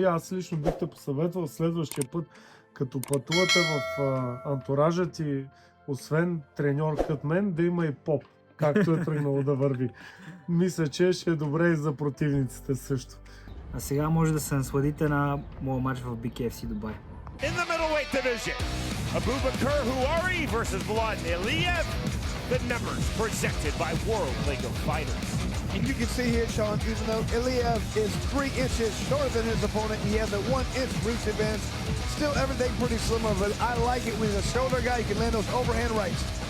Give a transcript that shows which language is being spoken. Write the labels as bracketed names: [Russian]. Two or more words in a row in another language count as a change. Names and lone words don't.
[Bulgarian] Аз лично бих те посъветвал следващия път, като пътувате в антуража ти, освен треньор като мен, да има и поп, както е тръгнало да върви. Мисля, че ще е добре и за противниците също. А сега може да се насладите на моя матч в BKFC Дубай. [English] In the middleweight division, Abubakar Huari versus Mladen Ilиев. The numbers presented by World League of Fighters. And you can see here, Sean, even though Ilиев is 3 inches shorter than his opponent, he has a 1-inch reach advantage. Still everything pretty similar, but I like it when he's a shoulder guy, you can land those overhand rights.